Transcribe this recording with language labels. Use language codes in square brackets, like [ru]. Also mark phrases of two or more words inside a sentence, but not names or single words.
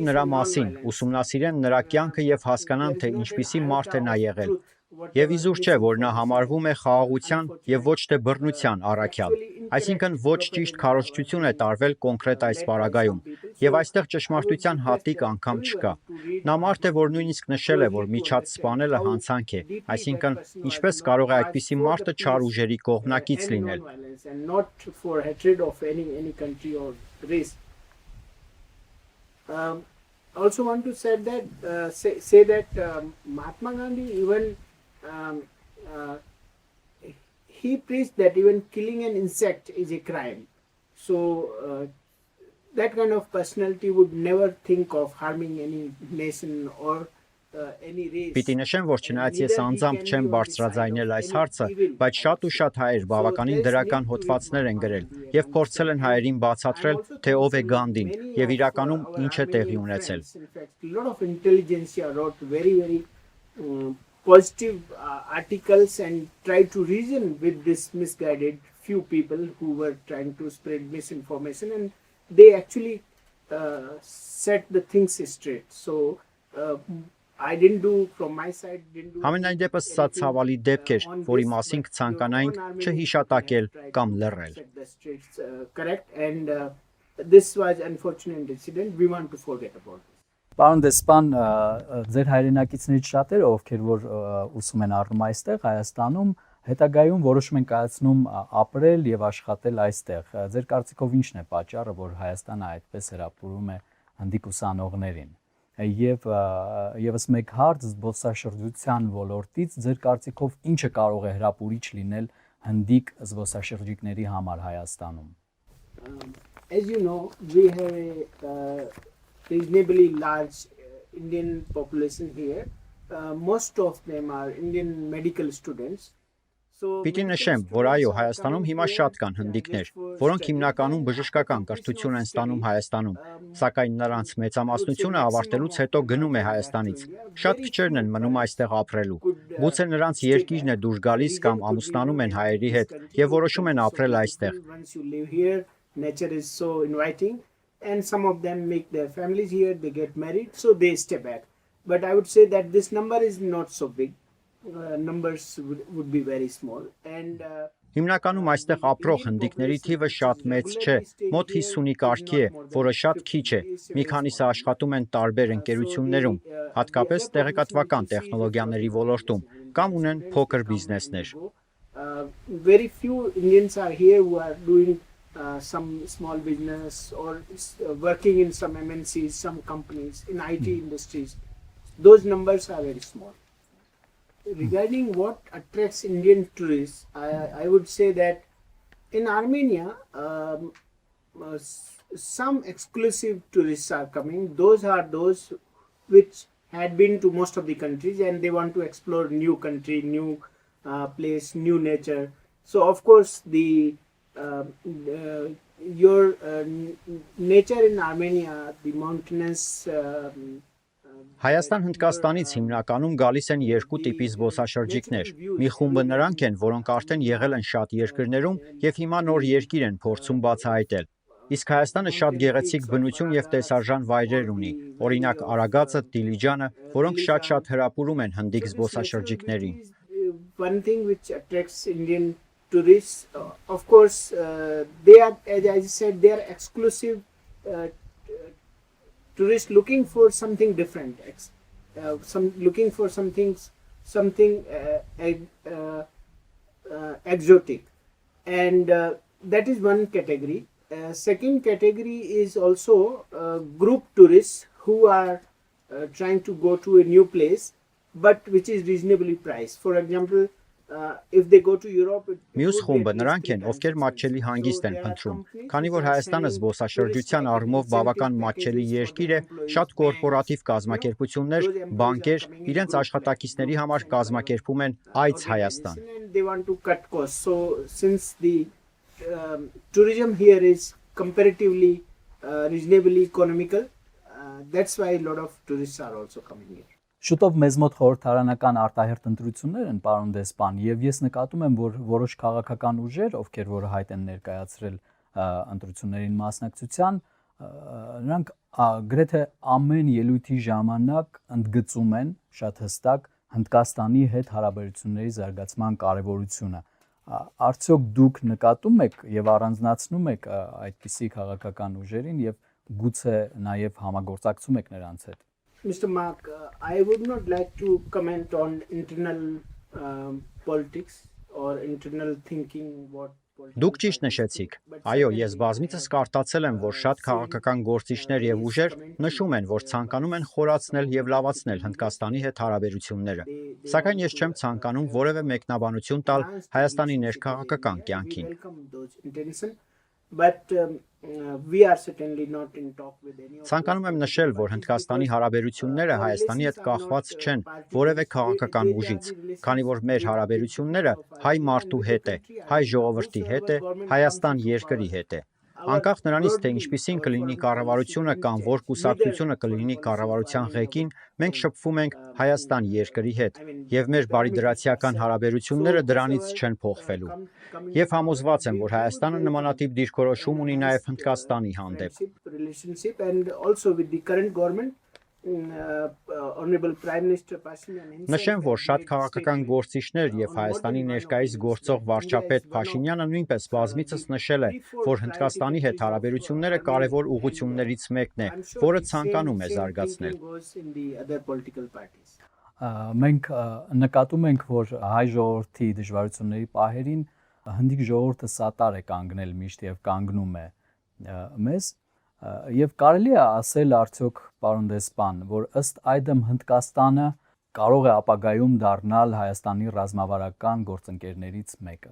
[hy] նրա մասին, ուսումնասիրեն նրա կյանքը եւ հասկանան, թե ինչպիսի մարդ է նա եղել։ Եվ իզուր չէ, որ նա համարվում է խաղաղության եւ ոչ թե բռնության առաքյալ։ Այսինքն ոչ ճիշտ քարոզչություն է տարվել կոնկրետ այս պարագայում, եւ այստեղ ճշմարտության հատիկ անգամ չկա։ Նա մարդ է, որ նույնիսկ նշել է, որ միջած սպանելը հանցանք է, այսինքն ինչպես կարող է այդպիսի մարդը չար ուժերի կողմնակից լինել։ [en] Also want to say that Mahatma Gandhi even he preached that even killing an insect is a crime. So that kind of personality would never think of harming any nation or any race. [hy] Պիտի նշեմ, որ չնայած ես անձամբ չեմ բարձրաձայնել այս հարցը, բայց շատ ու շատ հայեր բավականին դրական հոդվածներ են գրել եւ փորձել են հայերին բացատրել, թե ով է Գանդին եւ իրականում ինչ է տեղի ունեցել։ [en] A lot of intelligentsia wrote very positive articles and tried to reason with this misguided few people who were trying to spread misinformation, and they actually set the things straight. So I didn't do from my side. Didn't do [hy] Համենայն դեպս սա ցավալի դեպք էր, որի մասին կցանկանայինք չհիշատակել կամ լռել։ [en] Correct, and this was unfortunate incident. We want to forget about it. [hy] Պարոն դեսպան, ձեր հայրենակիցներից շատերը, ովքեր որ ուսում են առնում այստեղ Հայաստանում, հետագայում որոշում են կայացնում ապրել եւ աշխատել այստեղ։ Ձեր կարծիքով ի՞նչն է պատճառը, որ Հայաստանը այդպես հրապուրում է հնդիկ ուսանողներին։ Եվ եւս մեկ հարց զբոսաշրջության ոլորտից ձեր կարծիքով ինչը կարող է հրապուրիչ լինել հնդիկ զբոսաշրջիկների համար Հայաստանում։ [en] As you know, we have a reasonably large Indian population here. Most of them are Indian medical students. [hy] Պիտի նշեմ, որ այո, Հայաստանում հիմա շատ կան հնդիկներ, որոնք հիմնականում բժշկական կրթություն են ստանում Հայաստանում, սակայն նրանց մեծամասնությունը ավարտելուց հետո գնում է Հայաստանից։ Շատ քչերն են մնում այստեղ ապրելու։ Գուցե նրանց երկիրն է դուրս գալիս կամ ամուսնանում են հայերի հետ եւ որոշում են ապրել այստեղ։ [en] Nature is so inviting, and some of them make their families here, they get married, so they stay back. But I would say that this number is not so big. Numbers would be very small, and [hy] Հիմնականում այստեղ ապրող հնդիկների թիվը շատ մեծ չէ, մոտ 50-ի կարգի է, որը շատ քիչ է։ Մի քանիսը աշխատում են տարբեր ընկերություններում, հատկապես տեղեկատվական տեխնոլոգիաների ոլորտում, կամ ունեն փոքր բիզնեսներ։ [en] Very few Indians are here who are doing some small business or working in some MNCs, some companies, in IT industries. Those numbers are very small. Regarding what attracts Indian tourists, I would say that in Armenia, some exclusive tourists are coming. Those are those which had been to most of the countries and they want to explore new country, new place, new nature. So of course your nature in Armenia, the mountainous [hy] Հայաստան Հնդկաստանից հիմնականում գալիս են երկու տիպի զբոսաշրջիկներ։ Մի խումբը նրանք են, որոնք արդեն եղել են շատ երկրներում եւ հիմա նոր երկիր են փորձում բացահայտել։ Իսկ Հայաստանը շատ գեղեցիկ բնություն եւ տեսարժան վայրեր ունի, օրինակ Արագածը, Դիլիջանը, որոնք շատ հրապուրում են հնդիկ զբոսաշրջիկներին։ [en] One thing which attracts Indian tourists, of course, they are, as I said, they are exclusive tourists looking for something different, looking for something exotic, and that is one category. Second category is also group tourists who are trying to go to a new place, but which is reasonably priced. For example, if they go to Europe, [hy] Մյուս խումբը նրանք են, ովքեր մատչելի հանգիստ են փնտրում, քանի որ Հայաստանը զբոսաշրջության առումով բավական մատչելի երկիր է, շատ կորպորատիվ կազմակերպություններ, բանկեր իրենց աշխատակիցների համար կազմակերպում են այց Հայաստան։ [en] They want to cut costs. So since the tourism here is comparatively reasonably economical, that's why a lot of tourists are also coming here. [hy] Շուտով մեզ մոտ խորհրդարանական արտահերթ ընտրություններ են, պարոն դեսպան, եւ ես նկատում եմ, որ որոշ քաղաքական ուժեր, ովքեր որ հայտ են ներկայացրել ընտրություններին մասնակցության, նրանք գրեթե ամեն ելույթի ժամանակ ընդգծում են շատ հստակ Հնդկաստանի հետ հարաբերությունների զարգացման կարեւորությունը։ Արդյոք դուք նկատում եք եւ առանձնացնում եք այդպիսի քաղաքական ուժերին եւ գուցե նաեւ համագործակցում եք նրանց հետ։ [en] Mr. Mark, I would not like to comment on internal politics or internal thinking what [hy] Դուք ճիշտ նշեցիք։ Այո, ես բազմիցս կարդացել եմ, որ շատ քաղաքական գործիչներ եւ ուժեր նշում են, որ ցանկանում են խորացնել եւ լավացնել Հնդկաստանի հետ հարաբերությունները։ Սակայն ես չեմ ցանկանում որևէ մեկնաբանություն տալ Հայաստանի ներքաղաքական կյանքին։ [en] But we are certainly not in talk with any of [hy] Ցանկանում եմ նշել, որ Հնդկաստանի հարաբերությունները Հայաստանի հետ կախված չեն որևէ քաղաքական ուժից, քանի որ մեր հարաբերությունները հայ մարդու հետ է, հայ ժողովրդի հետ է, Հայաստան երկրի հետ է։ Անկախ նրանից, թե ինչպիսին կլինի կառավարությունը կամ որ կուսակցությունը կլինի կառավարության ղեկին, մենք շփվում ենք Հայաստան երկրի հետ, եւ մեր բարիդրացիական հարաբերությունները դրանից չեն փոխվելու։ Եվ համոզված եմ, որ Հայաստանը նմանատիպ դիրքորոշում ունի նաեւ Հնդկաստանի հանդեպ։ [en] Relationship and also with the current government. Honorable Prime Minister Pashinyan himself [hy] Նշեմ, որ շատ made քաղաքական statement գործիչներ եւ Հայաստանի ներկայիս գործող վարչապետ Փաշինյանը նույնպես բազմիցս նշել է, որ Հնդկաստանի հետ հարաբերությունները կարևոր ուղղություններից մեկն է, որը ցանկանում է զարգացնել։ Մենք նկատում ենք, որ հայ ժողովրդի դժվարությունների պահերին հնդիկ ժողովուրդը սատար է կանգնել միշտ եւ կանգնում է մեզ եւ կարելի է ասել արդյոք պարոն դեսպան, որ ըստ այդմ Հնդկաստանը կարող է ապագայում դառնալ Հայաստանի ռազմավարական գործընկերներից մեկը։